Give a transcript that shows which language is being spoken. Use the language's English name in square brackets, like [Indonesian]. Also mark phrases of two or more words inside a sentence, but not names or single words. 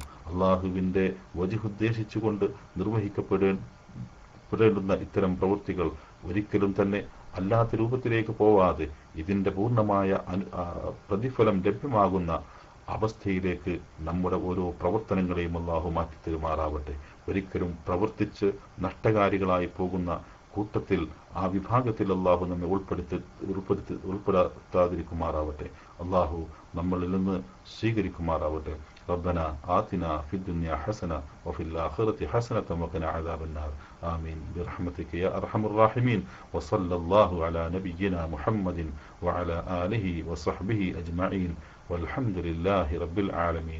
[Malayalam] അള്ളാഹുവിന്റെ വജ്ഹുദ്ദേശിച്ചുകൊണ്ട് നിർവഹിക്കപ്പെടേണ്ടുന്ന ഇത്തരം പ്രവൃത്തികൾ ഒരിക്കലും തന്നെ അല്ലാത്ത രൂപത്തിലേക്ക് പോവാതെ ഇതിന്റെ പൂർണ്ണമായ പ്രതിഫലം ലഭ്യമാകുന്ന അവസ്ഥയിലേക്ക് നമ്മുടെ ഓരോ പ്രവർത്തനങ്ങളെയും അള്ളാഹു മാറ്റിത്തരുമാറാവട്ടെ. ഒരിക്കലും പ്രവർത്തിച്ച് നഷ്ടകാരികളായി പോകുന്ന കൂട്ടത്തിൽ, ആ വിഭാഗത്തിൽ അള്ളാഹു നമ്മെ ഉൾപ്പെടുത്താതിരിക്കുമാറാവട്ടെ. അള്ളാഹു നമ്മളിൽ നിന്ന് സ്വീകരിക്കുമാറാവട്ടെ. [Arabic] ربنا آتنا في الدنيا حسنة وفي الآخرة حسنة وقنا عذاب النار. آمين برحمتك يا أرحم الراحمين. وصلى الله على نبينا محمد وعلى آله وصحبه أجمعين والحمد لله رب العالمين.